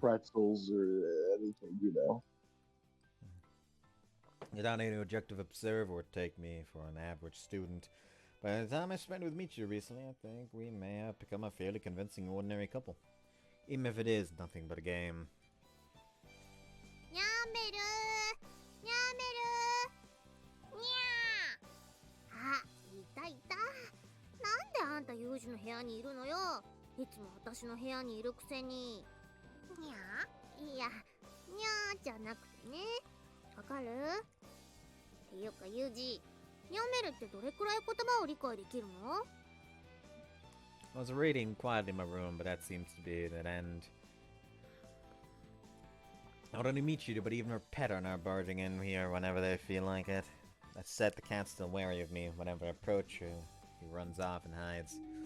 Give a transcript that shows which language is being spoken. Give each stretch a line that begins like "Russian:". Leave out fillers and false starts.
English: Pretzels or anything, you know. Without any objective observer would take me for an average student. By the time I spent with Michiru recently, I think we may have become a fairly convincing ordinary couple. Even if it is nothing but a game.
Japanese: やめるやめるにゃーあ、いたいた。なんであんたユージの部屋にいるのよ。いつも私の部屋にいるくせに。にゃーいや、にゃーじゃなくてね。わかる？っていうかユージ、ニャメルってどれくらい言葉を理解できるの？
English: I was reading quietly in my room, but that seems to be the end. Not only Michiru, but even her pet are now barging in here whenever they feel like it. That said, the cat's still wary of me. Whenever I approach her, he runs off and hides.